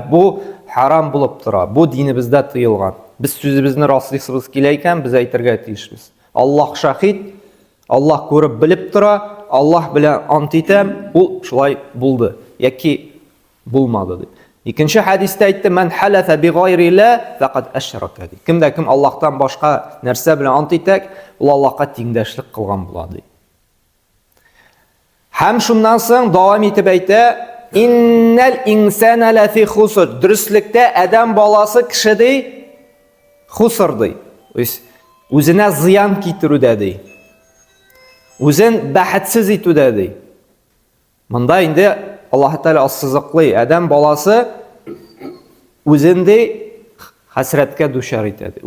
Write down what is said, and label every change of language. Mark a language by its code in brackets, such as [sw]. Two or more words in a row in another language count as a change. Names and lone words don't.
[tt] Бу харам булып тора. Бу динебездә тыелган. Без сүзебезне раслыйсыбыз килә икән, без әйтергә тиешбез. Аллаһ шаһид, Аллаһ күреп белеп тора, Аллаһ белән ант итәм, ул шулай булды. Яки булмады ди. Икенче хадистә әйтте, [ar] "من حلف بغير الله فقد أشرك." [tt] ди. Кемдә кем Аллаһтан башка нәрсә белән ант итәк, ул Аллаһка тиңдәшлек кылган була ди. Һәм шуннан соң дәвам итеп әйтә, [ar] "إن الإنسان لفي خسر." [tt] Дөреслектә адәм баласы кеше ди, хуср ди. Үзенә зыян китерүдә ди. Үзен бәхетсез итүдә ди. Монда инде Аллаһ Тәгалә ассызыклый, адәм баласы үзен ди хәсрәткә дучар итә ди.